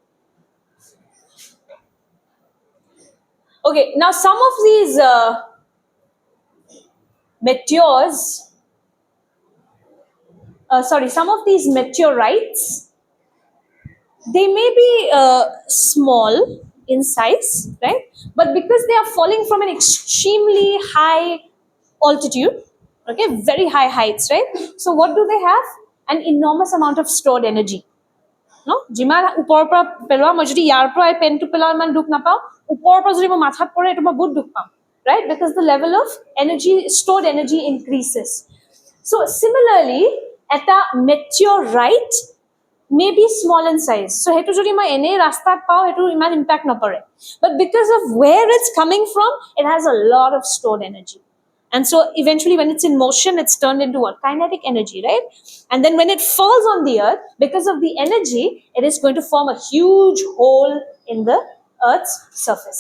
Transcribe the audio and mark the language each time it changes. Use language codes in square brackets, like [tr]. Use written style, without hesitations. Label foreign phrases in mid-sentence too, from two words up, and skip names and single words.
[en] Okay, now some of these some of these meteorites, they may be small in size, right? But because they are falling from an extremely high altitude, okay, very high heights, right? So what do they have? An enormous amount of stored energy. No, [as] যিমান ওপৰৰ পৰা পেলোৱা মই যদি ইয়াৰ পৰা এই পেনটো পেলোৱা ইমান দুখ নাপাওঁ ওপৰৰ পৰা যদি মই মাথাত পৰে এইটো মই বহুত দুখ পাম, [en] right? Because the level of energy, stored energy increases. So similarly, এটা meteorite may be small in size. [as] So হেতু যদি মই এনে ৰাস্তাত পাওঁ হেতু ইমান impact নপৰে. [en] But because of where it's coming from, it has a lot of stored energy. And so eventually when it's in motion, it's turned into what? Kinetic energy, right? And then when it falls on the earth, because of the energy, it is going to form a huge hole in the earth's surface.